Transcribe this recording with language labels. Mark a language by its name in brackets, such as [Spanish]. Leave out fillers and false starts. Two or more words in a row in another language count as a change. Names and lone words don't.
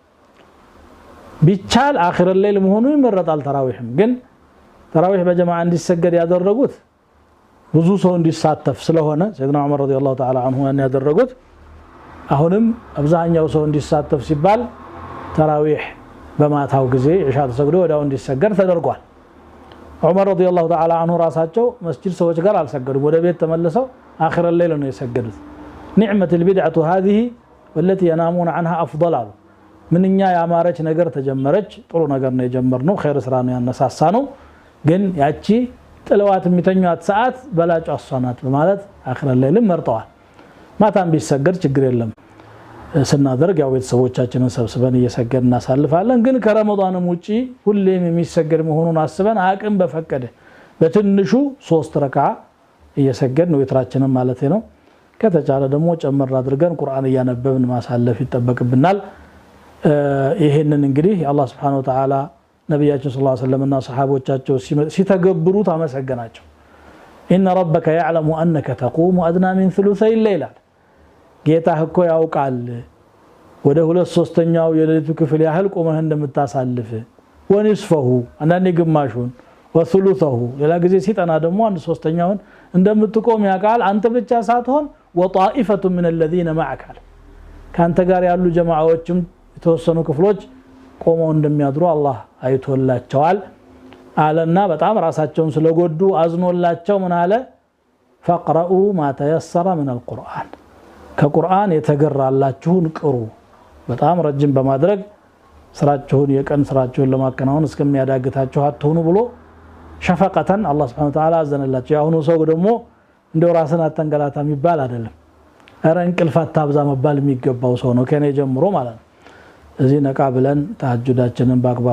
[Amharic] ቢቻል [Arabic] آخر الليل [Amharic] መሆኑ ይመረጣል ተራዊህም ግን ተራዊህ በጀማዓ እንዲሰገድ ያደረጉት ብዙ ሰው እንዲሳተፍ ስለሆነ ሰይድና ዑመር [Arabic] رضي الله تعالى عنه [Amharic] ያደረጉት አሁንም አብዛኛው ሰው እንዲሳተፍ ሲባል ተራዊህ በማታው ጊዜ ኢሻ ተሰግዶ ወዳው እንዲሰገድ ተደርጓል ዑመር [Arabic] رضي الله تعالى عنه [Amharic] ራሳቸው መስጂድ ሰዎች ጋር አልሰገዱም ወደ ቤት ተመልሰው [Arabic] آخر الليل [Amharic] ነው የሰገዱት [Arabic] نعمة البدعة هذه والتي ينامون عنها [Amharic] أفضل ምንኛ ያማረች ነገር ተጀመረች ጥሩ ነገር ነው የጀመርነው ኸይር ስራ ነው ያነሳሳነው ግን ያቺ ጥለዋት የሚተኙት ሰዓት በላጭ አሷናት በማለት [Arabic] آخر الليل [Amharic] መርጠዋል ማታም ቢሰገድ ችግር የለም ስናደርግ ያው ቤተሰቦቻችንን ሰብስበን እየሰገድን እናሳልፋለን ግን ከረመዳንም ውጪ ሁሌም የሚሰገድ መሆኑን አስበን አቅም በፈቀደ በትንሹ 3 ረካዓ እየሰገድን ወይትራችንን ማለት ነው ከተቻለ ደግሞ ጨመር አድርገን ቁርአን እያነበብን ማሳለፍ ይተበቅብናል ይሄንን እንግዲህ አላህ [Arabic] سبحانه وتعالى [Amharic] ነብያችን [Arabic] صلى الله عليه وسلم [Amharic] እና ሰሃቦቻቸው ሲተገብሩት አመሰገናቸው [Arabic] إن ربك يعلم أنك تقوم أدنى من ثلثي الليل [Amharic] ጌታህ እኮ ያውቃል ወደ 2/3ኛው የሌሊቱ ክፍል ያህል ቆመህ እንደምታሳልፍ ወንስፈሁ አንዳንዴ ግማሹን ወثلثه ሌላ ጊዜ ሲጠና ደግሞ 1/3ኛውን እንደምትቆም ያውቃል አንተ ብቻ ሳትሆን [Arabic] وطائفة من الذين معك [Amharic] ካንተ ጋር ያሉ ጀማዓዎችም የተወሰኑ ክፍሎች ቆመው እንደሚያድሩ አላህ አይቶላቸዋል አለና በጣም ራሳቸውን ስለጎዱ አዝኖላቸው ምን አለ [Arabic] فقرؤوا ما تيسر من القرآن [Amharic] ከቁርአን የተገራላችሁን ቅሩ በጣም ረጅም በማድረግ ስራችሁን የቀን ስራችሁን ለማከናወን እስከሚያዳግታችሁ አትሆኑ ብሎ ሸፈቀተን አላህ [Arabic] سبحانه وتعالى [Amharic] አዘነላቸው ያሁኑ ሰው ደግሞ እንደው ራስን አተንገላታ የሚባል አይደለም አረ እንቅልፍ አታብዛ መባል የሚገባው ሰው ነው ከኔ ጀምሮ ማለት ነው እዚህ ነቃ ብለን ተሐጁዳችንን በአግባቡ